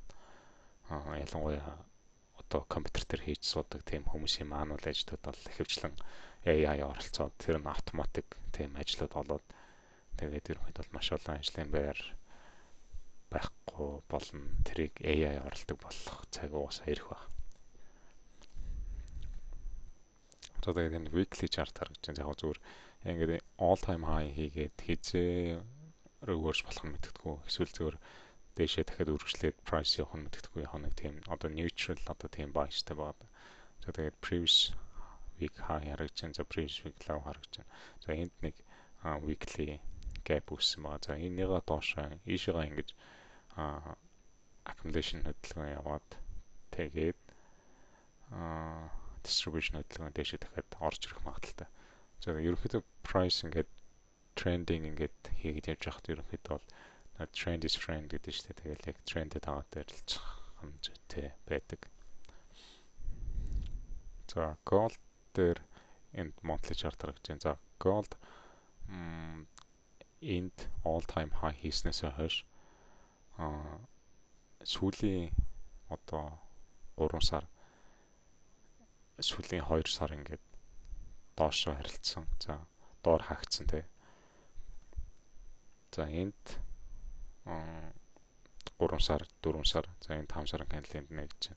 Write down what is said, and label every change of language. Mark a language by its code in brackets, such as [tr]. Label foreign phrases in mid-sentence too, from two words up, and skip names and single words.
[mn] Ялангуяа одоо компьютер дээр хийж суудаг тийм хүмүүсийн мануал ажлууд бол ихэвчлэн AI оролцоод тэр нь автоматик тийм ажлууд болоод тэгээд ерөнхийдөө бол маш олон ажлын байр байхгүй болно. Тэрийг AI оролдог болох цаг уусаа ирэх байна. За тэгээд энэ [en] weekly chart [mn] харагдаж байгаа. Яг зүгээр ингээд [en] all time high [mn] хийгээд хизээ reverse болох нь мэддэггүй. Эсвэл зүгээр дээшээ дахиад үргэлжлээд price явах нь мэддэггүй. Яг нэг тийм одоо neutral одоо тийм biasтай байна. За тэгээд [en] previous week high [mn] харагдаж байна. За [en] previous week low [mn] харагдаж байна. За энд нэг [en] weekly gap [mn] үүссэн байгаа. За энийгээ доошоо ийшээгаа ингэж accumulation хөдөлгөөн яваад тэгээд distribution хөдөлгөөн дэшээ дахиад орж ирэх магадaltaй. За ерөнхийдөө price ингээд trending ингээд хийгээд явж байхад ерөнхийдөө бол [en] trend is friend [mn] гэдэг чинь тэгэл яг трендэд аваад ярилцах хэмжээтэй байдаг. За gold дээр энд [en] monthly chart [mn] харагдаж байна. За gold энд [en] all time high [mn] хийснээс хойш сүүлийн одоо 3 сар сүүлийн 2 сар ингээд доошоо харилцсан. За доор хаагцсан тий. За энд 3 сар, 4 сар, за энэ 5 сарын candle-д нэгж байна.